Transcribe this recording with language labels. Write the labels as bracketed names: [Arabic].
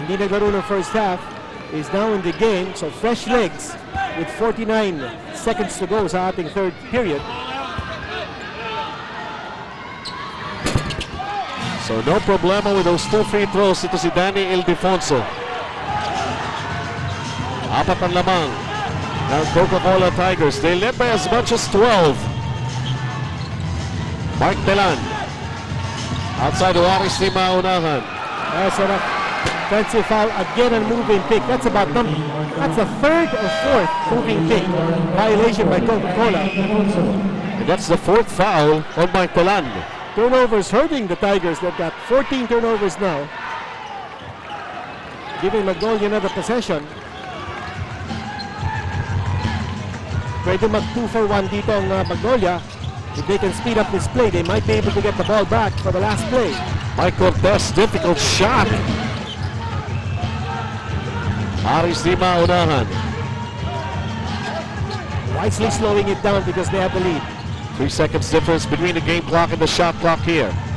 [Filipino] Hindi naglaro ng [English] first half, is now in the game. So fresh legs with 49 seconds to go [Filipino] sa ating [English] third period. So no problema with those 2 free throws. [Filipino] Ito si Danny Ildefonso. 4 ang lamang ng Coca-Cola Tigers. [English] They led by as much as 12. Mark Telan. Outside of Aris Di maunahan. That's an offensive foul again and moving pick. That's about that's the third or fourth moving pick violation by Coca-Cola. And that's the 4th foul on Mike Telan. Turnovers hurting the Tigers. They've got 14 turnovers now. giving Magnolia another possession. [Filipino] Pwede mag 2 for 1 dito ang Magnolia. [English] If they can speed up this play, they might be able to get the ball back for the last play. Mike Cortez, difficult shot. Aris di maunahan. Wisely slowing it down because they have the lead. 3 seconds difference between the game clock and the shot clock here.